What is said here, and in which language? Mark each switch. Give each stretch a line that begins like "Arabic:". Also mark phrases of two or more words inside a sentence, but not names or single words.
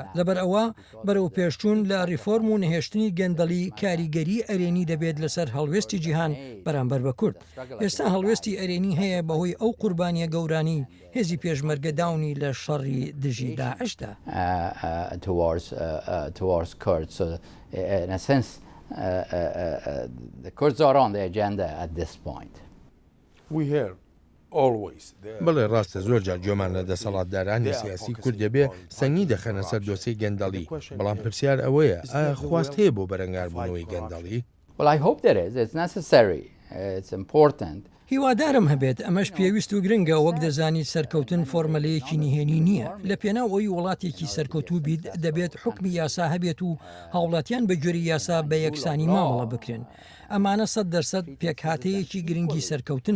Central Kurdish: لەبەر ئەوە بەرەو پێشچوون لە ریفۆرم و نەهێشتنی گەندەڵی کاریگەری ئەرێنی دەبێت لەسەر هەڵوێستی جیهان بەرامبەر بە کورد. ئێستا هەڵوێستی ئەرێنی هەیە بەهۆی ئەو ئەو قوربانیە گەورانی هێزی پێشمەرگە داونی لە شەڕی دژی داعشدا.
English: towards Kurds. So in a sense, the Kurds are on the agenda at this point. We hear always.
Central Kurdish: بەڵێ ڕاستە زۆر جار گوێمان لە دەسەڵاتدارانی سیاسی کورد دەبێ سەنگی دەخەنە سەر دۆسەی گەندەڵی، بەڵام پرسیار ئەوەیە ئایا خواست هەیە بۆ بەرەنگاربوونەوەی گەندەڵی؟
English: Well, I hope there is. It's necessary. It's important.
Central Kurdish: هیوادارم هەبێت ئەمەش پێویست و گرنگە وەک دەزانیت سەرکەوتن فۆرمەلەیەکی نهێنی نییە لە پێناو ئەوی وڵاتێکی سەرکەوتوو بیت دەبێت حکمی یاسا هەبێت و هاوڵاتیان بە گوێری یاسا بە یەکسانی مامەڵە بکرێن. ئەمانە 100% پێکهاتەیەکی گرنگی سەرکەوتنە.